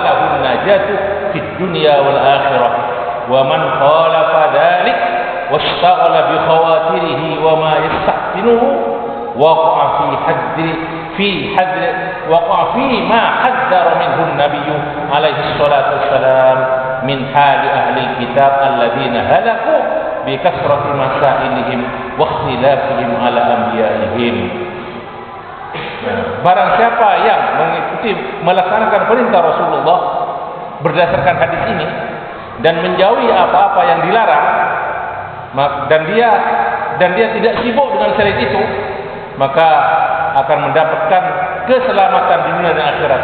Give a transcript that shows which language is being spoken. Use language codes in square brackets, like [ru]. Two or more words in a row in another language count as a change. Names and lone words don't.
[ar] له النجاة في الدنيا والآخرة ومن خالف ذلك واشتغل بخواطره وما يستحسنه وقع فيما حذر منه النبي عليه الصلاة والسلام من حال أهل الكتاب الذين هلكوا بكثرة مسائلهم واختلافهم على أنبيائهم. [id] Barang siapa yang mengikuti melaksanakan perintah Rasulullah berdasarkan hadis ini dan menjauhi apa-apa yang dilarang, dan dia tidak sibuk dengan syariat itu, maka akan mendapatkan keselamatan di dunia dan akhirat.